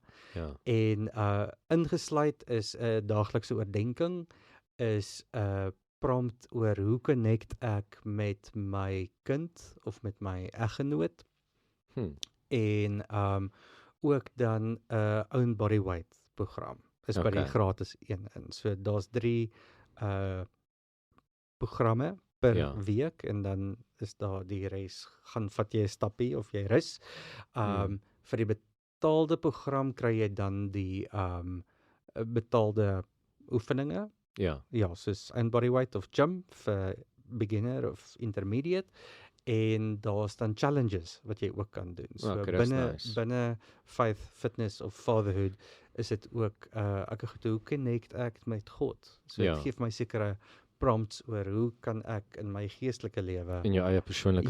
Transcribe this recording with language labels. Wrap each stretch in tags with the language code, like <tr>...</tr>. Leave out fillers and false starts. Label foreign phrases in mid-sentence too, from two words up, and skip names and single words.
<af>Ja. En ingesluit is 'n daaglikse oordeenking, is 'n prompt oor hoe connect ek met my kind of met my eggenoot, en ook dan 'n</af> <en>own body weight program</en> <af>is by die Okay. gratis een in. So daar's 3 programme per Ja. week, en dan is daar die res, gaan vat jy 'n stappie of jy rus. Vir die betaalde program kry jy dan die betaalde oefeninge. Ja. Ja, soos</af> <en>own body weight</en> <af>of gym vir beginner of intermediate, en daar's dan challenges wat jy ook kan doen. So Okay, dis binne nice. binne faith, fitness of fatherhood is dit ook ek het hoe connect ek met God. So Ja. dit gee vir my sekere prompts oor hoe kan ek in my geestelike lewe In jou eie persoonlike</af>